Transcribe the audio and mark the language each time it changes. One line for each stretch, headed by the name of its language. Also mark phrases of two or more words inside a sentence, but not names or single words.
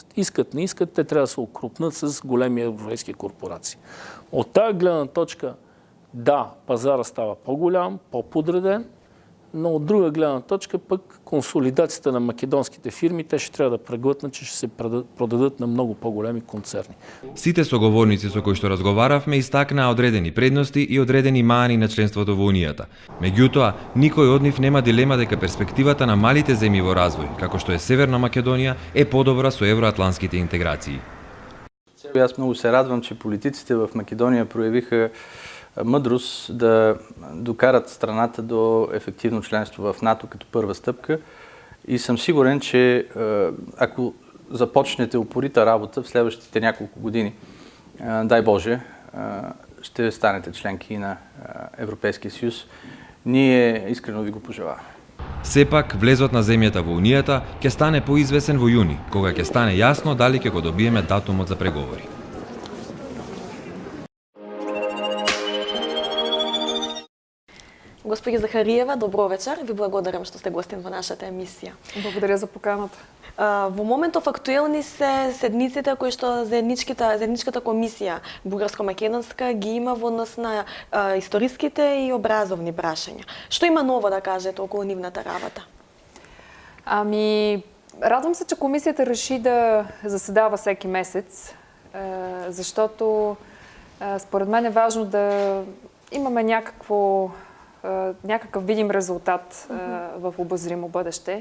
Bulgarian: Искат, не искат, те трябва да се окрупнат с големи европейски корпорации. От тази гледна точка, да, пазара става по-голям, по-подреден, но от друга гледна точка пък консолидацията на македонските фирми, те ще трябва да преглътнат, че ще се продадат на много по-големи концерни.
Macedonian: Сите соговорници со кои што разговаравме истакнаа одредени предности и одредени маани на членството во Унијата. Меѓутоа, никој од нив нема дилема дека перспективата на малите земји во развој, како што е Северна Македонија, е подобра со евроатлантските интеграции.
Bulgarian: Аз много се радвам, че политиците в Македония проявиха мъдрост да докарат страната до ефективно членство в НАТО като първа стъпка, и съм сигурен, че ако започнете упорита работа в следващите няколко години, дай Боже, ще станете членки на Европейския съюз. Ние искрено ви го пожелаваме.
Macedonian: Сепак, влезот на земјата во Унијата ќе стане поизвесен во јуни, кога ќе стане јасно дали ќе го добиеме датумот за преговори. Госпожа Захариева, добро вечер. Ви благодарам што сте гостин во нашата емисија.
Bulgarian: Благодаря за поканата.
Macedonian: Во моментов актуелни се седниците кои што заедничката комисија бугарско-македонска ги има во однос на историските и образовни прашања. Што има ново да кажете околу нивната работа?
Bulgarian: Радвам се, че комисията реши да заседава всеки месец, защото според мен е важно да имаме някакъв видим резултат в обозримо бъдеще.